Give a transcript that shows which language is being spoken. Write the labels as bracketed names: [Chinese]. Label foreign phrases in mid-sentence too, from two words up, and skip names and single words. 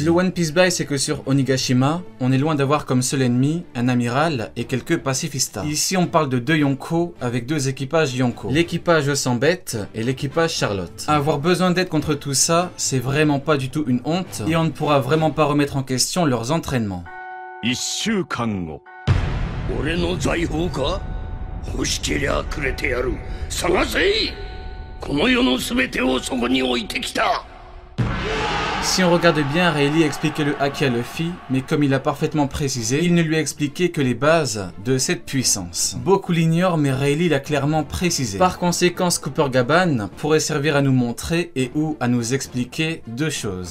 [French] Le One Piece Bail, c'est que sur Onigashima, on est loin d'avoir comme seul ennemi un amiral et quelques pacifistas. Ici, on parle de 2 Yonko avec 2 équipages Yonko. L'équipage sans bête et l'équipage Charlotte. Avoir besoin d'aide contre tout ça, c'est vraiment pas du tout une honte, et on ne pourra vraiment pas remettre en question leurs entraînements. [Japanese] 1 週間後俺の財宝か欲しけりゃくれてやる探せこの世の全てをそこに置いてきた [French] Si on regarde bien, Rayleigh expliquait le haki à Luffy, mais comme il a parfaitement précisé, il ne lui a expliqué que les bases de cette puissance. Beaucoup l'ignorent, mais Rayleigh l'a clairement précisé. Par conséquent, Scooper Gaban pourrait servir à nous montrer et ou à nous expliquer 2 choses.